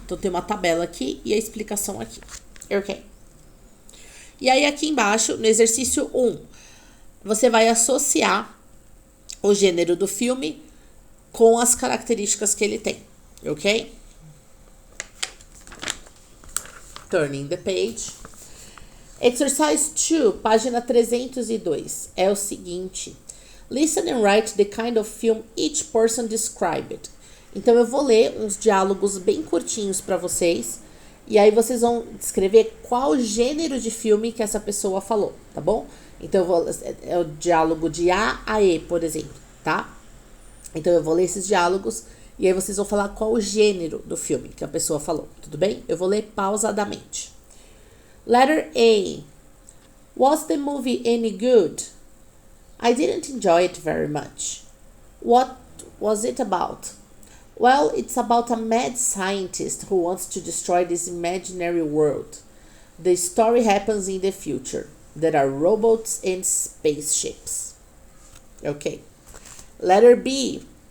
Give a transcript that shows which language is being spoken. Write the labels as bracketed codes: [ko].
[pt] Então tem uma tabela aqui e a explicação aqui, ok? E aí aqui embaixo, no exercício 1, você vai associar o gênero do filme com as características que ele tem, ok? [en] Turning the page. [pt] Exercise 2, página 302, é o seguinte. [en] Listen and write the kind of film each person described. [pt] Então, eu vou ler uns diálogos bem curtinhos para vocês. E aí, vocês vão descrever qual gênero de filme que essa pessoa falou, tá bom? Então, é o diálogo de A a E, por exemplo, tá? Então, eu vou ler esses diálogos e aí vocês vão falar qual o gênero do filme que a pessoa falou, tudo bem? Eu vou ler pausadamente. [en] Letter A. Was the movie any good? I didn't enjoy it very much. What was it about? Well, it's about a mad scientist who wants to destroy this imaginary world. The story happens in the future. There are robots and spaceships. Okay. Letter B.